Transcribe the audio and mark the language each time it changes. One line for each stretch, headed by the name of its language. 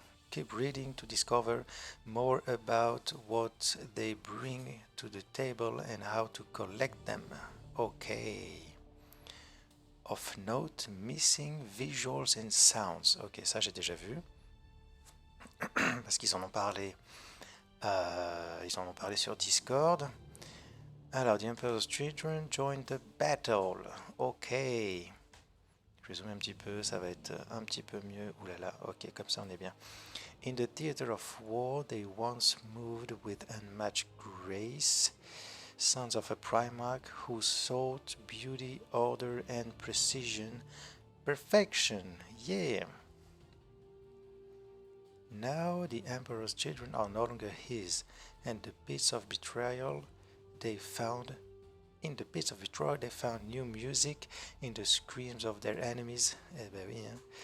English: Keep reading to discover more about what they bring to the table and how to collect them. Okay. Of note, missing visuals and sounds.
French: Ok, ça j'ai déjà vu. Parce qu'ils en ont parlé. Ils en ont parlé sur Discord.
English: Alors, The Emperor's Children join the battle. Ok.
French: Je vais zoomer un petit peu, ça va être un petit peu mieux. Ouh là là, ok, comme ça on est bien.
English: In the theater of war, they once moved with unmatched grace. Sons of a Primarch who sought beauty, order, and precision. Perfection, yeah! Now the Emperor's children are no longer his, and the pits of betrayal they found in the pits of betrayal they found new music in the screams of their enemies.
French: Eh ben oui, hein.